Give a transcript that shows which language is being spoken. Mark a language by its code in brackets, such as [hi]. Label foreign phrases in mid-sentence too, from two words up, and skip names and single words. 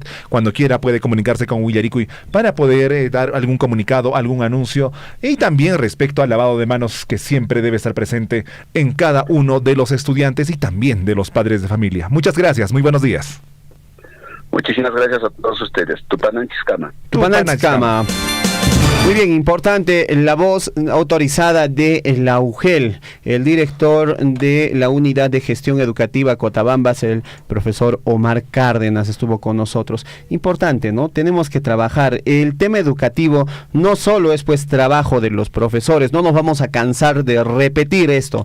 [es] Cuando quiera puede comunicarse con Willaricui para poder dar algún comunicado, algún anuncio. Y también respecto al lavado de manos, que siempre debe estar presente en cada uno de los estudiantes y también de los padres de familia. Muchas gracias, muy buenos días. Muchísimas gracias a todos ustedes. Tupananchis-Kama. Tupananchis-Kama. Muy bien, importante la voz autorizada de la UGEL, el director de la Unidad de Gestión Educativa Cotabambas, el profesor Omar Cárdenas, estuvo con nosotros. Importante, ¿no? Tenemos que trabajar. El tema educativo no solo es pues trabajo de los profesores, no nos vamos a cansar de repetir esto.